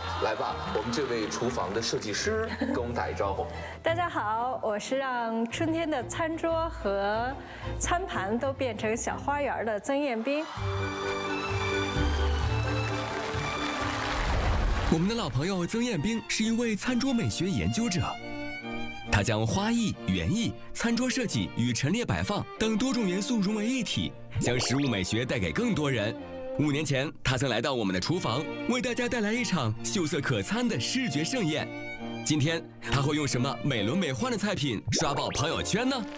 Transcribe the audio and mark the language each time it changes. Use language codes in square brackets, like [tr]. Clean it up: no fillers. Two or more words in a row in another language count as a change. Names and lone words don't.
[zh] 來吧，我們這位廚房的設計師跟我們打一招呼。大家好，我是讓春天的餐桌和餐盤都變成小花園的曾彥彬。我們的老朋友曾彥彬是一位餐桌美學研究者。他將花藝、園藝、餐桌設計與陳列擺放等多種元素融為一體，將食物美學帶給更多人。5年前，他曾來到我們的廚房，為大家帶來一場秀色可餐的視覺盛宴。今天，他會用什麼美輪美奐的菜品刷爆朋友圈呢？